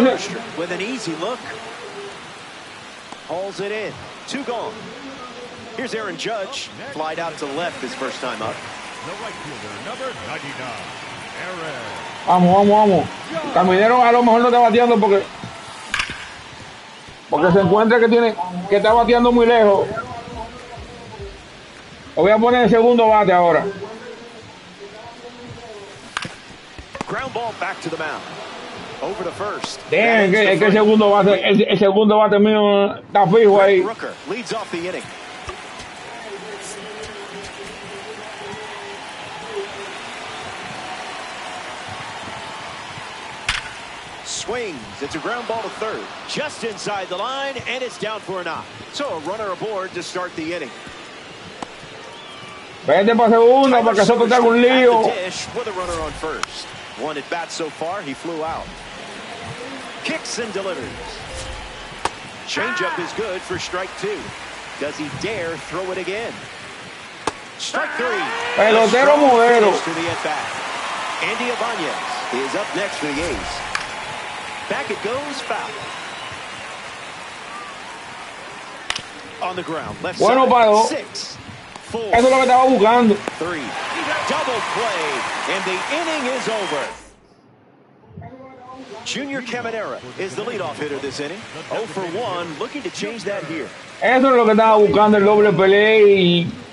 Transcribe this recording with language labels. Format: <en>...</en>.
<en>Soderstrom with an easy look. Hauls it in. 2 gone. Here's Aaron Judge. Flied out to left his first time up. The right fielder, number 99, Aaron.</en> <es>Vamos, vamos, vamos. Caminero a lo mejor no está bateando porque se encuentra que está bateando muy lejos. Lo voy a poner en segundo bate ahora.</es> <en>Ground ball back to the mound. Over to first.</en> <es>Dejen que el segundo bate mío está fijo ahí.</es> <en>Rooker leads off the inning. Swings. It's a ground ball to third. Just inside the line, and it's down for a knock. So a runner aboard to start the inning.</en> <es>Vete para segunda para que Soto te haga un lío.</es> <en>At the dish with a runner on first. One at bat so far, he flew out. Kicks and delivers. Changeup is good for strike 2. Does he dare throw it again? Strike 3.</en> <es>Pelotero modelo.</es> <en>To the at bat. Andy Ibanez is up next for the A's. Back it goes, foul. On the ground, left</en> <es>Bueno,</es> <en>side.</en> <es>paro.</es> <en>6, 4,</en> <es>Eso es lo que estaba buscando.</es> <en>3. Double play, and the inning is over. Junior Caminera is the leadoff hitter this inning. 0 for 1, looking to change that here.</en> <es>Eso es lo que estaba buscando, el doble play.</es>